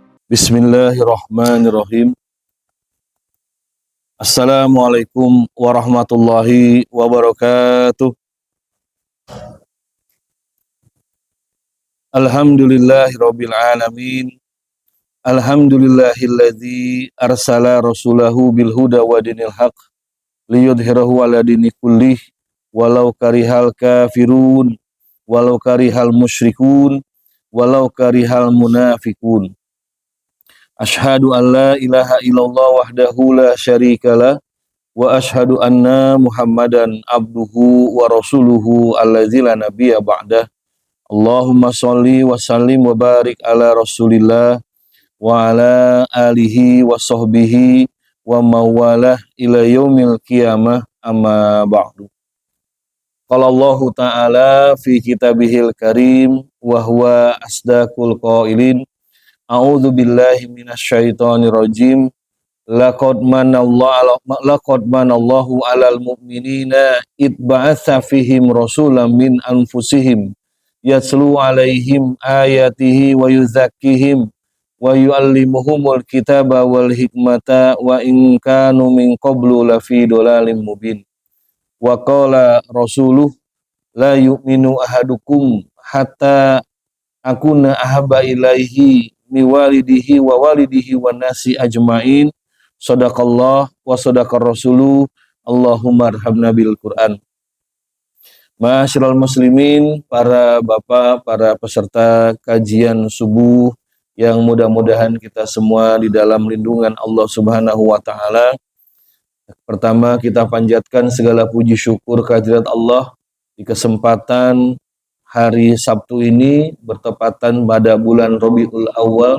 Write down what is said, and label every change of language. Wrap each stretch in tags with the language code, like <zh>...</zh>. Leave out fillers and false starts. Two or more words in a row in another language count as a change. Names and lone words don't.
<ar>بسم الله الرحمن الرحيم. السلام عليكم ورحمة الله وبركاته. الحمد لله رب العالمين. الحمد لله الذي أرسل رسوله بالهدى ودين الحق ليظهره على الدين كله ولو كره الكافرون ولو كره المشركون ولو كره المنافقون. أشهد أن لا إله إلا الله وحده لا شريك له وأشهد أن محمدا عبده ورسوله الذي لا نبي بعده. اللهم صل وسلم وبارك على رسول الله وعلى آله وصحبه ومن والاه إلى يوم القيامة، أما بعد. قال الله تعالى في كتابه الكريم وهو أصدق القائلين. أعوذ بالله من الشيطان الرجيم. لقد من الله على المؤمنين إذ بعث فيهم رسولا من أنفسهم يتلو عليهم آياته ويزكيهم ويعلمهم الكتاب والحكمة وإن كانوا من قبل لفي ضلال مبين. وقال رسوله لا يؤمن أحدكم حتى أكون أحب إليه من والده والناس أجمعين. صدق الله وصدق رسوله. اللهم ارحمنا بالقرآن. معاشر المسلمين,</ar> <id>para bapak, para peserta kajian subuh yang mudah-mudahan kita semua di dalam lindungan Allah</id> <ar>سبحانه وتعالى.</ar> <id>Pertama, kita panjatkan segala puji syukur kehadirat Allah di kesempatan hari Sabtu ini bertepatan pada bulan Rabiul Awal.</id>